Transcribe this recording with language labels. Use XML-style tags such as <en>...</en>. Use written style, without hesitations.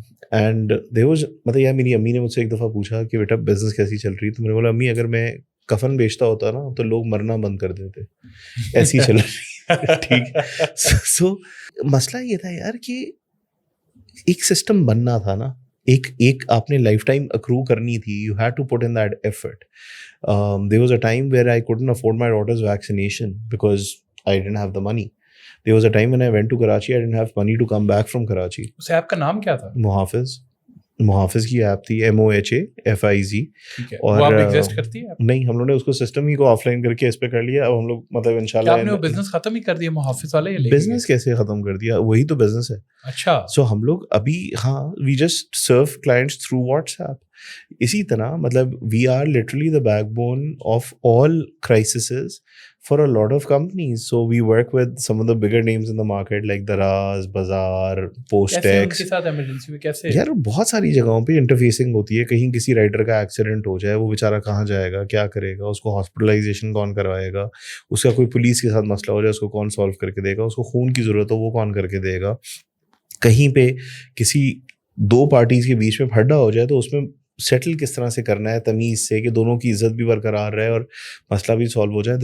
<en>and there was</en> <ur>مطلب یار میری امی نے مجھ سے ایک دفعہ پوچھا کہ بیٹا بزنس کیسی چل رہی, تو میں نے بولا امی اگر میں کفن بیچتا ہوتا نا تو لوگ مرنا بند کر دیتے, ایسی چل رہی. ٹھیک ہے, سو مسئلہ یہ تھا یار کہ ایک سسٹم بننا تھا نا, ایک آپ نے لائف ٹائم اکرو کرنی تھی.</ur> <en>You had to put in that effort. there was a time where I couldn't afford my daughter's vaccination because I didn't have the money. There was a time when I went to Karachi, I didn't have money to come back from Karachi.</en> <ur>اس app کا نام کیا تھا؟ محافظ. محافظ کی app تھی, MOHAFIZ. ٹھیک ہے, اور وہ اب ایگزسٹ کرتی ہے؟ نہیں, ہم لوگوں نے اس کو سسٹم ہی کو آف لائن کر کے اس پہ کر لیا. اب ہم لوگ مطلب کیا انشاءاللہ آپ نے وہ بزنس ختم ہی کر دیا محافظ والے, بزنس کیسے ختم کر دیا, وہی تو بزنس ہے. اچھا, سو ہم لوگ ابھی ہاں</ur> <en>We just serve clients through WhatsApp ایپ.</en> <ur>اسی طرح مطلب</ur> <en>We are literally the backbone of all crises for a lot of companies. So we work with some of the bigger names in the market like Daraz, Bazaar,</en> <ur>کیسے ان Postex. کے ساتھ emergency میں کیسے؟ یار بہت ساری جگہوں پہ انٹرفیسنگ ہوتی ہے. کہیں کسی رائڈر کا ایکسیڈنٹ ہو جائے, وہ بیچارہ کہاں جائے گا, کیا کرے گا, اس کو ہاسپٹلائزیشن کون کروائے گا, اس کا کوئی پولیس کے ساتھ مسئلہ ہو جائے اس کو کون سالو کر کے دے گا, اس کو خون کی ضرورت ہو وہ کون کر کے دے گا, کہیں پہ کسی دو پارٹیز کے بیچ میں پھڈا ہو جائے تو اس میں سیٹل کس طرح سے کرنا ہے تمیز سے کہ دونوں کی عزت بھی برقرار رہے اور مسئلہ بھی سالو ہو جائے.</ur>